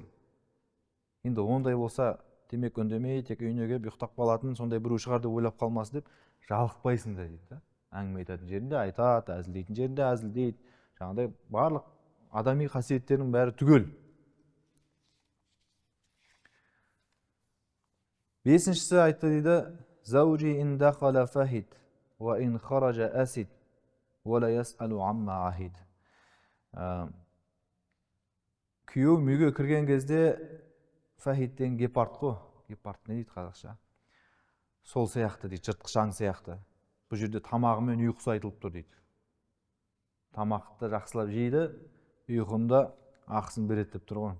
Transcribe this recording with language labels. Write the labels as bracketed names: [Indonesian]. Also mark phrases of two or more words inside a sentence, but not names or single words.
[Kazakh] Енді ондай болса, демек үндемей, тек үйіне келіп ұйықтап қалатын, сондай біреу шығар деп ойлап қалмасын деп, жалықпайсың да дейді. Әңгіме айтатын жерінде айтады, әзілдейтін жерінде әзілдейді. Жаңағыдай барлық адами қасиеттерінің бәрі түгел. Бесіншісі айтты дейді, [Arabic] زوجي إن دخل فهد وإن خرج أسد ولا يسأل عما عهد. [Kazakh] Күйеуім үйге кірген кезде, фахидтен гепард қой, гепард не дейді қазақша, сол сияқты дейді, жыртқыш сияқты. Бұл жерде тамағымен ұйқысы айтылып тұр дейді. Тамақты жақсылап жейді, ұйқында ақысын береді деп тұр ғой.